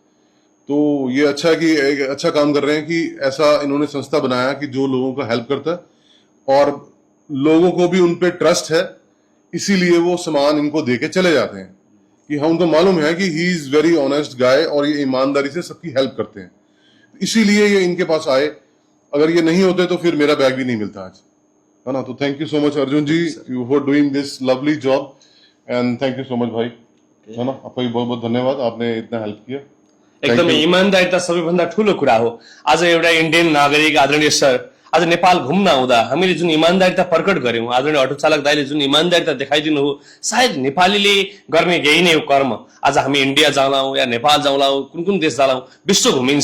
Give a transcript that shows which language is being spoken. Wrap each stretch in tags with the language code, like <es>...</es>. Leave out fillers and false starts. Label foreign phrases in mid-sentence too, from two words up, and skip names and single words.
<hi>तो ये अच्छा है कि एक अच्छा काम कर रहे हैं कि ऐसा इन्होंने संस्था बनाया कि जो लोगों का हेल्प करता है और लोगों को भी उन पे ट्रस्ट है, इसीलिए वो सामान इनको दे के चले जाते हैं कि हम उनको मालूम है कि</hi> <en>he is very honest guy</en> <hi>और ये ईमानदारी से सबकी हेल्प करते हैं, इसीलिए ये इनके पास आए। अगर ये नहीं होते तो फिर मेरा बैग भी नहीं मिलता आज, है ना। तो</hi> <en>thank you so much</en> <hi>अर्जुन जी,</hi> <en>you for doing this lovely job and thank you so much</en> <hi>भाई, है ना। आपका भी बहुत बहुत धन्यवाद, आपने इतना हेल्प किया।</hi> <ne>एकदमै इमानदारिता सबैभन्दा ठूलो कुरा हो। आज एउटा इन्डियन नागरिक आदरणीय सर आज नेपाल घुम्न आउँदा हामीले जुन इमानदारिता प्रकट गर्यौं, आदरणीय अटो चालक दाइले जुन इमानदारिता देखाइदिनु हो, सायद नेपालीले गर्ने यही नै हो कर्म। आज हामी इन्डिया जाउँलाौं या नेपाल जाउँलाौं, कुन कुन देश जाउँलाौं, विश्व घुमिन्छ।</ne>